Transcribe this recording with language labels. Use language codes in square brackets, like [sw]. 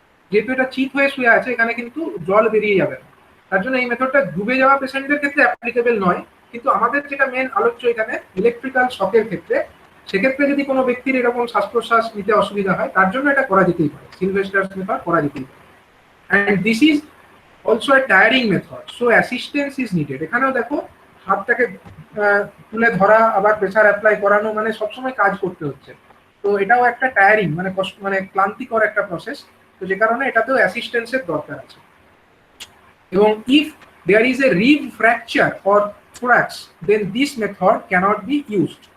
[bn] যেহেতু এটা চিত হয়ে শুয়ে আছে, এখানে কিন্তু জল বেরিয়ে যাবে না। তার জন্য এই মেথডটা ডুবে যাওয়া পেশেন্টদের ক্ষেত্রে অ্যাপ্লিকেবল নয়। কিন্তু আমাদের যেটা মেন আলোচ্য এখানে ইলেকট্রিক্যাল শকের ক্ষেত্রে, সেক্ষেত্রে যদি কোনো ব্যক্তির এরকম শ্বাস প্রশ্বাস নিতে অসুবিধা হয়, তার জন্য এটা করা যেতেই পারে, সিলভেস্টার্স মেথড করা যেতেই পারে। [en] And this is also a tiring method, so assistance is needed। [bn] এখানেও দেখো হাতটাকে তুলে ধরা, আবার প্রেসার অ্যাপ্লাই করানো, মানে সবসময় কাজ করতে হচ্ছে। তো এটাও একটা টায়ারিং, মানে মানে ক্লান্তিকর একটা প্রসেস। তো যে কারণে এটাতেও অ্যাসিস্ট্যান্সের দরকার আছে। এবং [en] If there is a rib fracture or thorax, then this method cannot be used.